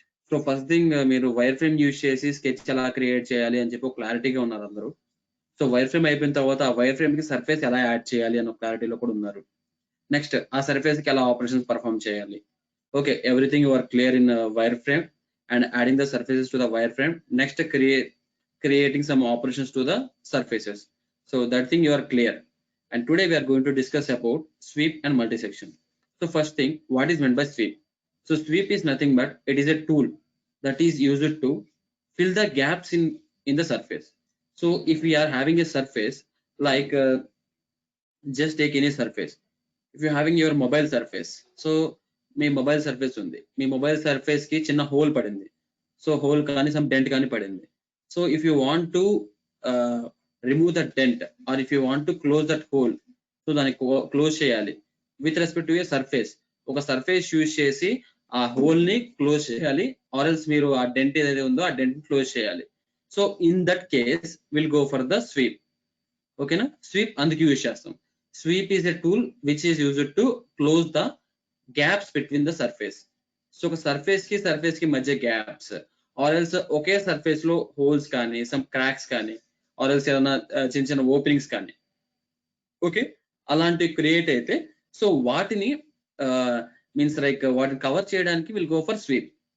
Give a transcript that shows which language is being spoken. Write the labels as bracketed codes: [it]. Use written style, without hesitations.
[te] So first thing, మీరు wire frame use చేసి sketch ఎలా క్రియేట్ చేయాలి అని చెప్పి క్లారిటీగా ఉన్నారు అందరూ. సో వైర్ ఫ్రేమ్ అయిపోయిన తర్వాత ఆ వైర్ ఫ్రేమ్ కి సర్ఫేస్ ఎలా యాడ్ చేయాలి అన్న క్లారిటీలో కూడా ఉన్నారు. నెక్స్ట్ ఆ సర్ఫేస్ కి ఎలా ఆపరేషన్స్ పర్ఫామ్ చేయాలి. [en] Okay, everything you are clear in wire frame and adding the surfaces to the wire frame. Next creating some operations to the surfaces. So that thing you are clear. And today we are going to discuss about sweep and multi-section. So first thing, what is meant by sweep? So sweep is nothing but it is a tool that is used to fill the gaps in the surface. So if we are having a surface like just take any surface. If you're having your mobile surface, so [te] మీ mobile surface ఉంది, మీ mobile surface కి చిన్న whole పడింది. So whole కానీ some dent కానీ పడింది. [en] so if you want to remove that dent or if you want to close that hole, [te] so దాన్ని close చేయాలి [en] With respect to a surface. [te] ఒక సర్ఫేస్ యూజ్ చేసి ఆ హోల్ ని క్లోజ్ చేయాలి, ఆర్ ఎల్స్ మీరు ఆ డెంట్ ఏదైతే ఉందో ఆ డెంట్ క్లోజ్ చేయాలి. [en] So in that case will go for the sweep. ఓకేనా? [te] స్వీప్ అందుకు యూజ్ చేస్తాం. [en] Sweep is a tool which is used to close the gaps between the surface. [te] So surface ki madhya gaps or else okay surface లో holes కానీ some cracks కానీ or else ఏదైనా చిన్న చిన్న openings కానీ okay అలాంటి create అయితే so వాటిని మీన్స్ లైక్ వాటిని కవర్ చేయడానికి [en] Will go for sweep.